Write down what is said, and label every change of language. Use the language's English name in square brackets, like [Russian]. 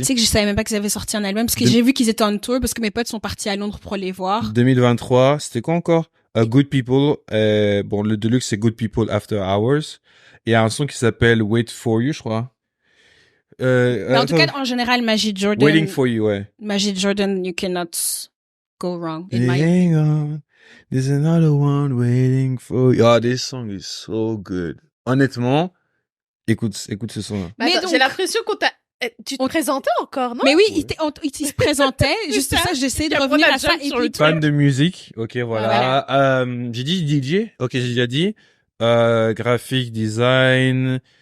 [French] Tu sais que je savais même pas qu'ils avaient sorti un album parce que De- j'ai vu qu'ils étaient en tour parce que mes potes sont partis à Londres pour les voir. 2023, c'était quoi encore? Good People, bon, le Deluxe, c'est Good People After Hours. Et il y a un son qui s'appelle Wait For You, je crois. Mais en tout cas, en général, Majid Jordan. Waiting For You, ouais. [English] Majid Jordan, you cannot go wrong. In my Hang on, there's another one waiting for you. Oh, this song is so good. [French] Honnêtement, écoute ce son-là. Mais attends, j'ai l'impression qu'on t'a... Tu te présentais encore, non? Mais oui, il se présentait. Juste ça, j'essaie de revenir à ça. Et puis, fan de musique. Ok, voilà. J'ai dit DJ. Ok, j'ai déjà dit. [English] Graphic design.